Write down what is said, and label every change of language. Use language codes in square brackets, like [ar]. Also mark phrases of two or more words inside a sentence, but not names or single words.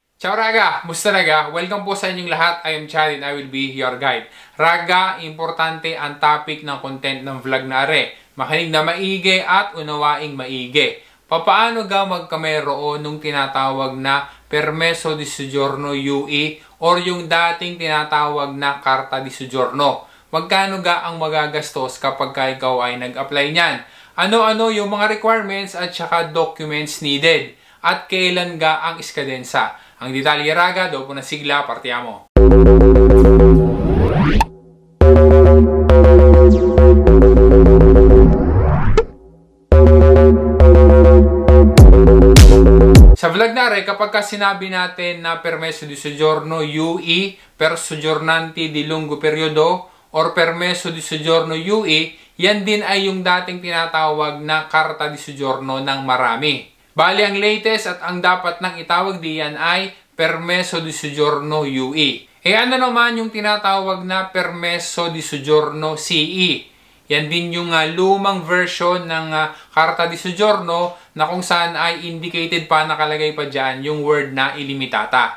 [tl] Ciao Raga! Musta Raga? Welcome po sa inyong lahat. [en] I am Chad and I will be your guide. [tl] Raga, importante ang topic ng content ng vlog na are. Makinig na maigi at unawaing maigi. Papaano ga magkameroon nung tinatawag na [it] Permeso di Soggiorno UE [tl] or yung dating tinatawag na [it] Carta di Soggiorno? [tl] Magkano ga ang magagastos kapag ikaw ay nag-apply niyan? Ano-ano yung mga requirements at saka [en] documents needed? [tl] At kailan ga ang iskadensa? Ang detalye Raga, [it] dopo na sigla, partiamo. [tl] Sa vlog na rin, kapag sinabi natin na [it] Permeso di Soggiorno UE per soggiornanti di lungo periodo [tl] or [it] Permeso di Soggiorno UE, [tl] yan din ay yung dating tinatawag na [it] Carta di Soggiorno [tl] ng marami. Bali, ang latest at ang dapat nang itawag diyan ay [it] Permeso di Soggiorno UE. [tl] Ano naman yung tinatawag na [it] Permeso di Soggiorno CE? [tl] Yan din yung lumang version ng [it] Carta di Soggiorno [tl] na kung saan ay indicated pa, nakalagay pa dyan yung word na ilimitata.